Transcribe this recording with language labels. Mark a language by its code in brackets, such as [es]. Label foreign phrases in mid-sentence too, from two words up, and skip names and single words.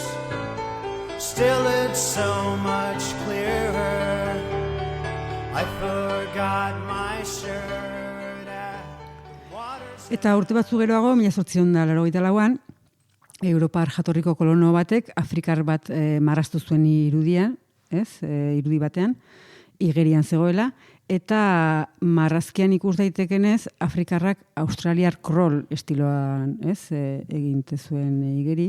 [en] Still it's so much clearer. I forgot my shirt at the water's [eu] Eta urte batzu geroago, 1884an, Europar jatorriko kolono batek Afrikar bat marraztu zuen irudia, irudi batean, igerian zegoela, eta marrazkian ikus daitekenez Afrikarrak Australiar crawl estiloan, eginte zuen igeri.